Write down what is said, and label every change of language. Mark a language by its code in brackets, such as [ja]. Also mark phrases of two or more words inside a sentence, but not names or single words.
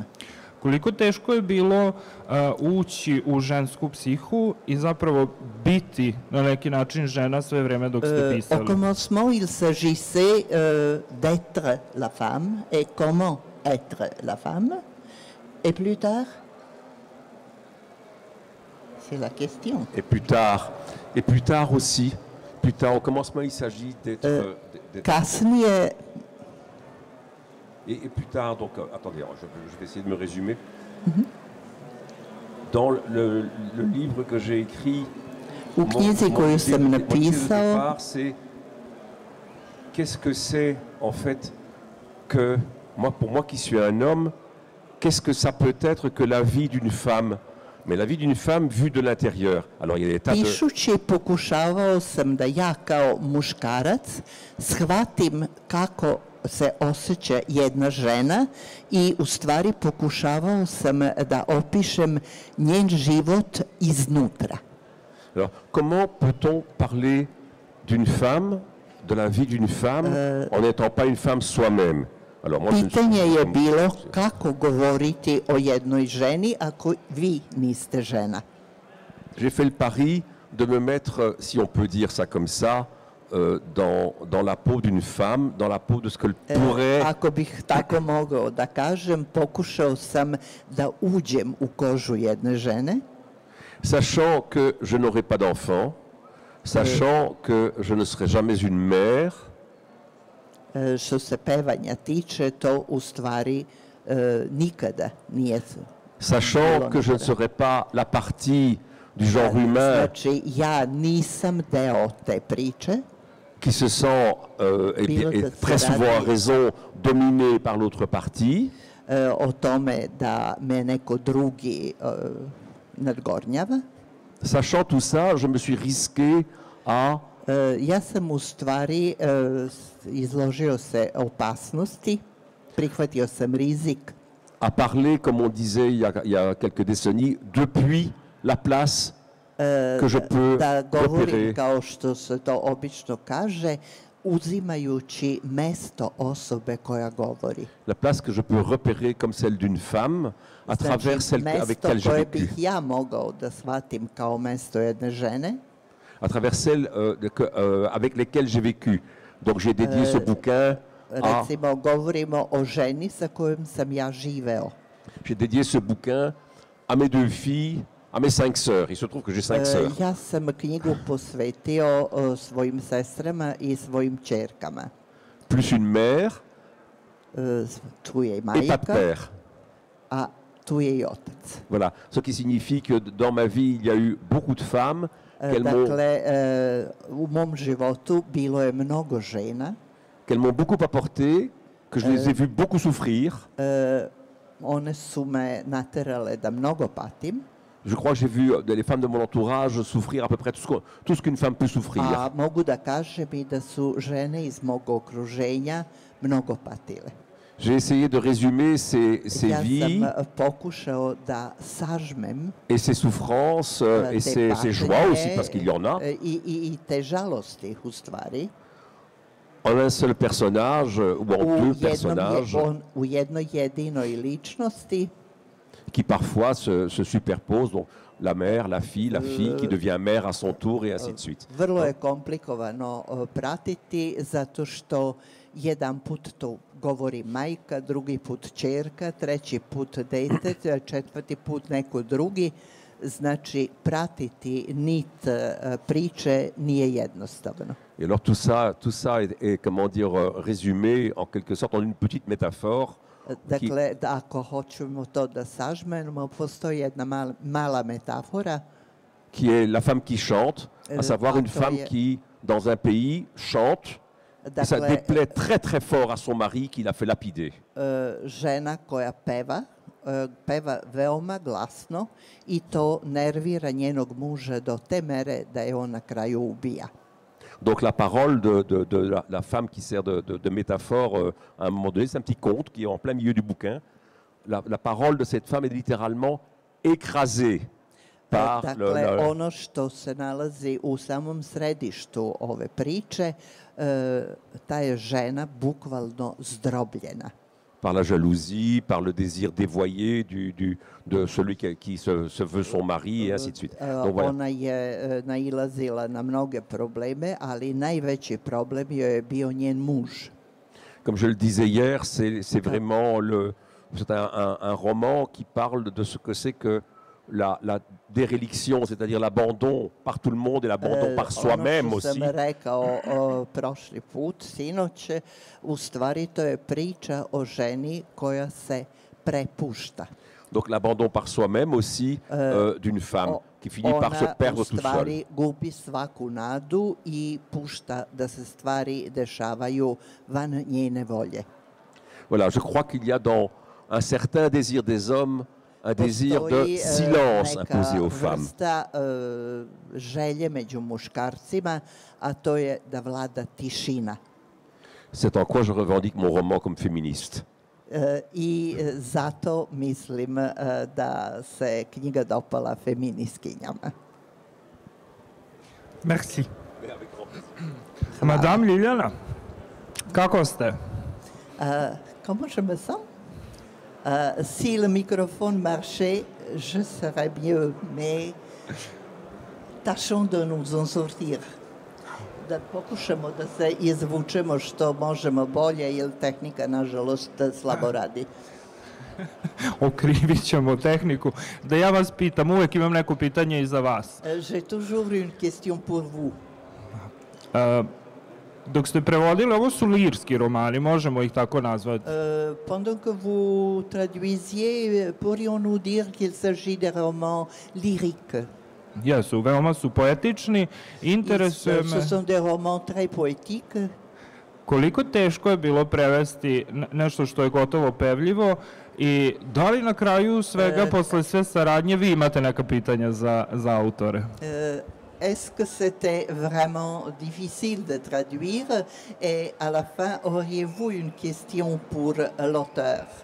[sr] Koliko teško je bilo ući u žensku psihu i zapravo biti na neki način žena sve vreme dok ste [fr] Au [sr] pisali. [fr] commencement, il s'agissait d'être la femme et comment être la femme. Et plus tard, c'est la question. Et plus tard aussi. Plus tard, au commencement, il s'agit d'être... [sr] Kasnije, [fr] Et plus tard, donc, attendez, je vais essayer de me résumer. Dans le livre que j'ai écrit, [sr] u knjizi koju sam [fr] mon idée de [sr] napisao, [fr] départ, c'est qu'est-ce que c'est, en fait, que, pour moi qui suis un homme, qu'est-ce que ça peut être que la vie d'une femme? Mais la vie d'une femme vue de l'intérieur. Alors, il y a des tas de... [sr] pišući pokušavao sam da ja kao muškarac shvatim kako se osjeća jedna žena i u stvari pokušavao sam da opišem njen život iznutra. [fr] Alors, comment peut-on parler d'une femme, de la vie d'une femme, en n'étant pas une femme soi-même? Alors moi, je ne suis- [sr] Pitanje je bilo kako govoriti o jednoj ženi ako vi niste žena. [fr] J'ai fait le pari de me mettre, si on peut dire ça comme ça, dans la peau d'une femme, dans la peau de ce que pourrait... [sr] Ako bih tako mogao da kažem, pokušao sam da uđem u kožu jedne žene, [fr] Sachant que je n'aurai pas d'enfant, sachant que je ne serai jamais une mère, [sr] što se pevanja tiče, to u stvari nikada nije. [fr] sachant que je ne serai pas la partie du genre humain [sr] Znači, ja nisam deo te priče, [fr] qui se sent, et très souvent à raison, dominé par l'autre partie, [sr] o tome da me neko drugi nadgornjava. [fr] sachant tout ça, je me suis risqué à [sr] Ja sam u stvari izložio se opasnosti, prihvatio sam rizik [fr] parler, comme on disait il y a quelques décennies, depuis la place que je peux [sr] da govorim [fr] repérer. [sr] kao što se to obično kaže, uzimajući mesto osobe koja govori. [fr] La place que je peux repérer comme celle d'une femme à travers celle avec [sr] mesto [fr] laquelle j'ai [sr] koje [fr] vécu, [sr] bih ja mogao da shvatim kao mesto jedne žene, [fr] à travers celles avec lesquelles j'ai vécu. Donc j'ai dédié ce bouquin à, [sr] recimo govorimo o ženi sa kojom sam ja živeo. [fr] j'ai dédié ce bouquin à mes 2 filles, à mes 5 sœurs. Il se trouve que j'ai 5 sœurs. [sr] Ja sam knjigu posvetio svojim sestrama i svojim ćerkama. [fr] Plus une mère [sr] Tu je i [fr] et pas de [sr] majka, [fr] père. [sr] a tu je i otac. [fr] Voilà. Ce qui signifie que dans ma vie, il y a eu beaucoup de femmes qu'elles [sr] U mom životu bilo je mnogo žena. [fr] m'ont beaucoup apporté, que je les ai vues beaucoup souffrir. [sr] One su me naterale da mnogo patim. [fr] Je crois que j'ai vu les femmes de mon entourage souffrir à peu près tout ce qu'une femme peut souffrir. [sr] A mogu da kažem i da su žene iz mog okruženja mnogo patile. [fr] J'ai essayé de résumer ces [sr] Ja [fr] vies [sr] sam pokušao da sažmem [fr] et ces souffrances et [sr] te [fr] ces joies aussi, [sr] patnje [fr] parce qu'il y en a, [sr] i te žalosti u stvari. [fr] en un seul personnage ou en 2 personnages [sr] U jednoj jedinoj ličnosti [fr] qui parfois se superposent. Donc la mère, la fille qui devient mère à son tour et ainsi de suite. [sr] vrlo je komplikovano pratiti zato što jedan put to govori majka, drugi put ćerka, treći put dete, četvrti put neko drugi. Znači, pratiti nit priče nije jednostavno. [fr] Et alors tout ça est comment dire, résumé en quelque sorte en une petite métaphore [sr] Dakle, ako hoćemo to da sažmemo, postoji jedna mala metafora. [fr] qui est la femme qui chante, à savoir une Attends, femme qui, dans un pays, chante. Et ça [sr] Dakle, [fr] déplaît très très fort à son mari qui l'a fait lapider. [sr] žena koja peva, peva veoma glasno i to nervira njenog muža do te mere da je on na kraju ubija. [fr] Donc la parole de la femme qui sert de métaphore à un moment donné, c'est un petit conte qui est en plein milieu du bouquin. La parole de cette femme est littéralement écrasée par [sr] Dakle, ono što se nalazi u samom središtu ove priče, ta je žena bukvalno zdrobljena. [fr] par la jalousie, par le désir dévoyé de celui qui se veut son mari et ainsi de suite. Donc voilà. [sr] Ona je nailazila na mnoge probleme, ali najveći problem joj je bio njen muž. [fr] Comme je le disais hier, c'est vraiment c'est un roman qui parle de ce que c'est que la déréliction, c'est-à-dire l'abandon par tout le monde et l'abandon par soi-même [sr] Ono što [fr] aussi. [sr] sam rekao prošli put, sinoć, u stvari to je priča o ženi koja se prepušta. [fr] Donc l'abandon par soi-même aussi d'une femme qui finit par se perdre toute [sr] Ona u [fr] seule. [sr] stvari gubi svaku nadu i pušta da se stvari dešavaju van njene volje. [fr] Voilà, je crois qu'il y a dans un certain désir des hommes un désir de [sr] Postoji [fr] silence [sr] neka [fr] imposé aux femmes. [sr] vrsta želje među muškarcima, a to je da vlada tišina. [fr] C'est en quoi je revendique mon roman comme féministe. [sr] I zato mislim da se knjiga dopala feministkinjama. [fr] Merci. Madame Liliana, [sr] kako ste? [fr] Comment je me sens? Si le microphone marchait, je serais mieux, mais tâchons de nous en sortir. [sr] Da pokušamo da se izvučemo što možemo bolje, jer tehnika, nažalost, slabo radi. Okrivit ćemo tehniku. Da ja vas pitam, uvek imam neko pitanje i za vas. [fr] J'ai toujours une question pour vous. [sr] Dok ste prevodili, ovo su lirski romani, možemo ih tako nazvati. [fr] Pendant que vous traduisiez, pourrions-nous dire qu'il s'agit de romans lyriques? [sr] Jesu, veoma su poetični, interesuje [fr] Ce [sr] me [fr] sont des romans très poétiques. [sr] koliko teško je bilo prevesti nešto što je gotovo pevljivo i da li na kraju svega, posle sve saradnje, vi imate neka pitanja za autore? [fr] Est-ce que c'était vraiment difficile de traduire et à la fin, auriez-vous une question pour l'auteur?